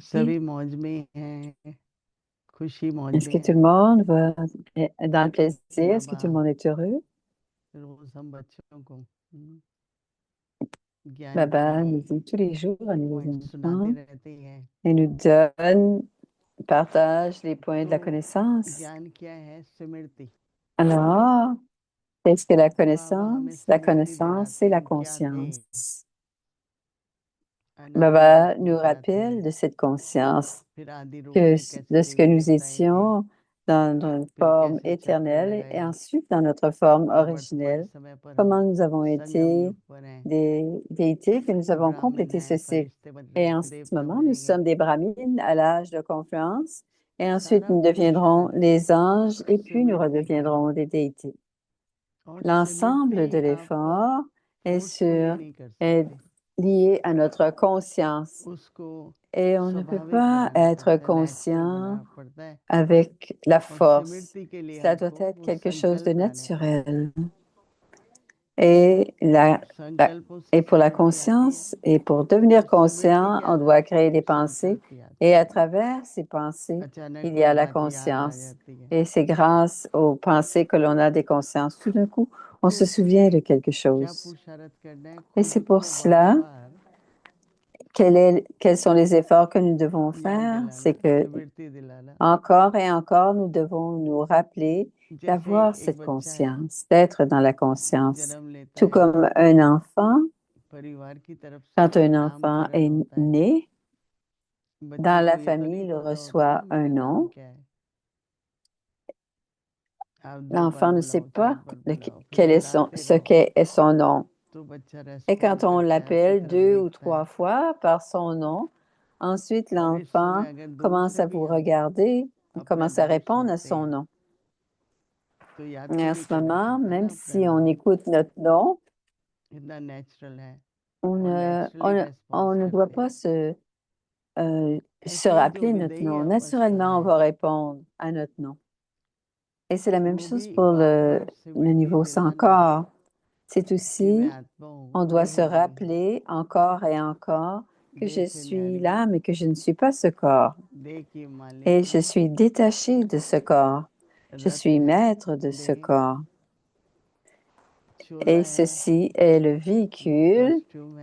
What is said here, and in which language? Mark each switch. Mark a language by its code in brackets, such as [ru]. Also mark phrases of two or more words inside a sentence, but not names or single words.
[hi] सभी मौज में हैं, खुशी मौज [fr] Est-ce [hi] में [fr] que tout le [hi] है। [fr] monde est dans le plaisir? Est-ce que tout le [hi] बाबा [fr] monde est heureux? [hi] रोज हम बच्चों को ज्ञान [fr] Baba nous [hi] की [fr] dit tous les jours à nos [hi] पॉइंट सुनाते [fr] enfants [hi] रहते हैं। [fr] et nous donne, partage les points de la [hi] तो [fr] connaissance. [hi] ज्ञान क्या है? स्मृति। [fr] Alors, qu'est-ce que la [hi] बाबा हमें [fr] connaissance? La [hi] स्मृति [fr] connaissance, c'est [hi] दिलाते [fr] la [hi] हैं क्या थे? [fr] conscience. [hi] अनादि [fr] Baba [hi] रूप में [fr] nous [hi] क्या [fr] rappelle [hi] थे, [fr] de cette conscience, [hi] फिर आदि रूप [fr] que [hi] में [fr] de [hi] कैसे [fr] ce que nous [hi] दिखलाए थे, [fr] étions dans une [hi] फिर [fr] forme [hi] कैसे चक्र [fr] éternelle et [hi] लगाए [fr] ensuite dans notre forme [hi] और वर्तमान [fr] originelle, [hi] समय पर [fr] comment [hi] हम [fr] nous avons [hi] संगम [fr] été [hi] युग पर हैं। [fr] des déités, que nous avons [hi] ब्राह्मण [fr] complété ce [hi] हैं, [fr] cycle. [hi] फरिश्ते बन [fr] Et en [hi] रहे, [fr] ce [hi] देवता [fr] moment, nous [hi] बनेंगे। [fr] sommes des brahmines à l'âge de confiance, et ensuite [hi] सारा [fr] nous deviendrons [hi] पुरुषार्थ [fr] les anges, et puis nous [hi] स्मृति का है [fr] redeviendrons des déités. [hi] और [fr] L'ensemble de [hi] स्मृति आप [fr] l'effort est [hi] फोर्सफुली नहीं कर [fr] est [hi] सकते, [fr] lié à notre conscience. [hi] उसको [fr] Et on ne peut [hi] स्वाभाविक [fr] pas [hi] बनाना [fr] être [hi] पड़ता है, नेचुरल [fr] conscient [hi] बनाना पड़ता है। [fr] avec la [hi] और [fr] force. [hi] स्मृति के लिए [fr] Ça doit [hi] हमको [fr] être [hi] वो [fr] quelque chose de [hi] संकल्प लाने पड़ते हैं। [fr] naturel. Et, [hi] संकल्पों [fr] et [hi] से [fr] pour la [hi] स्मृति आती है [fr] conscience, et pour devenir [hi] और स्मृति [fr] conscient, [hi] के [fr] on [hi] आधार [fr] doit [hi] पर [fr] créer des [hi] फिर [fr] pensées. [hi] संकल्प आते [fr] Et à [hi] हैं। [fr] travers ces pensées, [hi] अचानक [fr] il y [hi] कोई [fr] a la [hi] बात याद आ [fr] conscience. [hi] जाती है, [fr] Et c'est grâce aux pensées que l'on a des consciences. Tout d'un coup, on se souvient de quelque [hi] क्या [fr] chose. [hi] पुरुषार्थ करना है? [fr] Et [hi] खुद [fr] c'est pour [hi] को [fr] cela, [hi] बार बार [fr] quels sont les efforts que nous devons [hi] याद [fr] faire? [hi] दिलाना, [fr] C'est que [hi] स्मृति दिलाना। [fr] encore et encore, nous devons nous rappeler [hi] जैसे [fr] d'avoir [hi] एक [fr] cette [hi] बच्चा है, [fr] conscience, d'être dans la conscience. [hi] जन्म लेता [fr] Tout [hi] है, [fr] comme un enfant, [hi] परिवार की तरफ से [fr] quand un enfant [hi] नामकरण [fr] est [hi] होता है। [fr] né, [hi] बच्चे [fr] dans [hi] को [fr] la [hi] ये तो नहीं [fr] famille, il [hi] पता होता [fr] reçoit [hi] कि [fr] un [hi] मेरा नाम [fr] nom. [hi] क्या है। आप 2 बार [fr] L'enfant ne sait [hi] बुलाओ, [fr] pas [hi] 4 बार बुलाओ, फिर [fr] quel est [hi] बुलाते [fr] ce [hi] रहो, [fr] qu'est son nom. [hi] तो बच्चा [fr] Et [hi] रेस्पॉन्ड [fr] quand on [hi] करता है, आपकी [fr] l'appelle [hi] तरफ [fr] 2 ou 3 [hi] देखता है। [fr] fois par son nom, ensuite [hi] और इस समय [fr] l'enfant [hi] अगर दूर [fr] commence [hi] से [fr] à [hi] भी [fr] vous [hi] हम [fr] regarder, il [hi] अपना [fr] commence à [hi] नाम [fr] répondre à [hi] सुनते [fr] son [hi] हैं [fr] nom. [hi] तो याद [fr] Et [hi] तो [fr] en [hi] नहीं [fr] ce [hi] करना [fr] moment, [hi] पड़ता [fr] même [hi] ना अपना [fr] si on [hi] नाम, [fr] écoute notre nom, [hi] इतना नेचुरल है [fr] on [hi] और [fr] ne, [hi] नेचुरली [fr] on [hi] रेस्पॉन्स [fr] ne doit [hi] करते [fr] pas [hi] हैं। [fr] se [hi] ऐसे ही जो [fr] rappeler notre [hi] विदेही [fr] nom. [hi] अवस्था [fr] Naturellement, on [hi] है, [fr] va répondre à notre nom. Et c'est la même [hi] वो भी [fr] chose pour [hi] बार बार [fr] le [hi] स्मृति [fr] niveau sans [hi] दिलाना [fr] corps. C'est [hi] कि मैं [fr] aussi, [hi] आत्मा [fr] on [hi] हूँ, [fr] doit [hi] देह [fr] se [hi] नहीं हूँ, [fr] rappeler encore et encore que [hi] देह [fr] je [hi] से [fr] suis [hi] न्यारी हूँ, [fr] l'âme et que je ne suis pas ce corps. [hi] देह की मालिक [fr] Et je [hi] हूँ, [fr] suis détaché de ce corps. Je [hi] रथ [fr] suis [hi] है [fr] maître de ce [hi] देह, [fr] corps. [hi] चोला [fr] Et [hi] है, [fr] ceci est le véhicule [hi] कॉस्ट्यूम